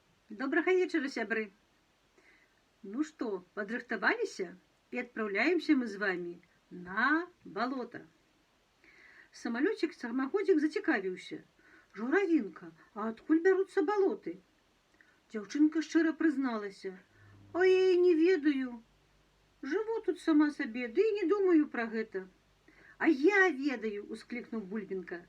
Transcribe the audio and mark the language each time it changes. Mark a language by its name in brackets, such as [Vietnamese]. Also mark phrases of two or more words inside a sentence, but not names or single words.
[Belarusian] Добрага вечера, сябры. [Russian] Ну что, [Belarusian] подрыхтовалися? [Russian] И отправляемся мы с вами на болото. [Belarusian] Самолетик-самоходик зацікавіўся. Журавинка, а адкуль бяруцца балоты? Дзяўчынка шчыра прызналася. А я і не ведаю. Жыву тут сама сабе, ды і не думаю пра гэта. А я ведаю, усклікнуў Бульбінка.